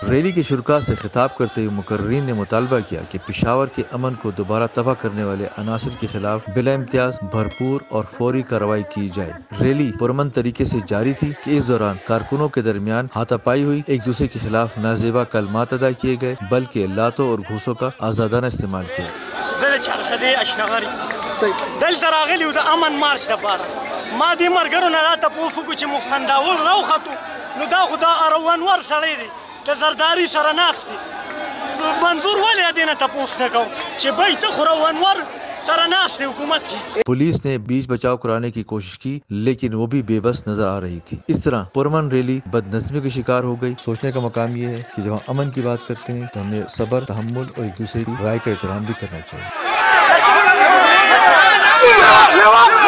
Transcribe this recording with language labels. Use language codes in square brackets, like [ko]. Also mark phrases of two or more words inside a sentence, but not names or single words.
[ur] ریلی کے شرکاء سے خطاب کرتے ہوئے مقررین نے مطالبہ کیا کہ پشاور کے امن کو دوبارہ تباہ کرنے والے عناصر کے خلاف بلا امتیاز بھرپور اور فوری کارروائی کی جائے. ریلی پرامن طریقے سے جاری تھی کہ اس دوران کارکنوں کے درمیان ہاتھاپائی ہوئی، ایک دوسرے کے خلاف نازیبا کلمات ادا کیے گئے، بلکہ لاتوں اور گھونسوں کا آزادانہ استعمال کیا. [ps] دلته راغلی و د امن مارچ دپاره ما دې ملګرو نه راته پوښ وکړو چې محسن داول راوختو نو دا خو د اروانور سړی دی د زرداري سره ناست دی منظور ولې دې نه تپوس نه کوو چې بی ته خو روانور سره ناست دی حکومت کی۔ [ur] پولیس نے بیچ بچاؤ کرانے کی کوشش کی، لیکن وہ بھی بے بس نظر آ رہی تھی. اس طرح پرامن ریلی بدنظمی کا شکار ہو گئی۔ سوچنے کا مقام یہ ہے کہ جب ہم امن کی بات کرتے ہیں تو ہمیں صبر، تحمل اور ایک دوسرے کی رائے کا احترام بھی کرنا چاہیے.